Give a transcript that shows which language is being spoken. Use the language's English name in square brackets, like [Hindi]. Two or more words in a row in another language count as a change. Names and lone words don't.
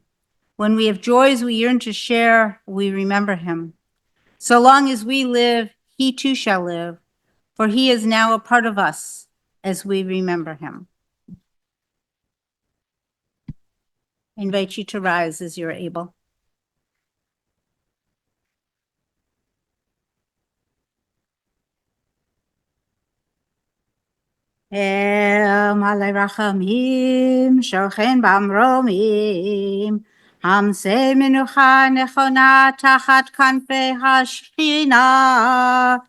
[English] When we have joys we yearn to share, we remember him. So long as we live, he too shall live, for he is now a part of us as we remember him. I invite you to rise as you're able. [Hebrew] אל מלא רחמים, שוכן במרומים, המצא מנוחה נכונה תחת כנפי השכינה,